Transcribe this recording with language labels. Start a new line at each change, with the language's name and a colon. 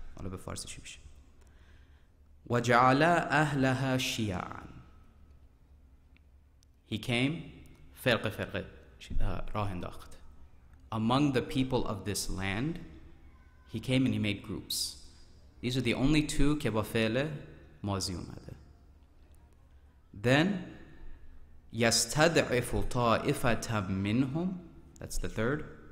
Persian: حالا به فارسی چی میشه؟
Arabic: وجعل أهلها شیعا.
English: He came,
Persian: فرقه راه انداخت.
English: Among the people of this land, he came and he made groups. These are the only two
Persian: که با فعل ماضی اومده.
English: Then,
Arabic: يستضعف طائفة منهم,
English: that's the third.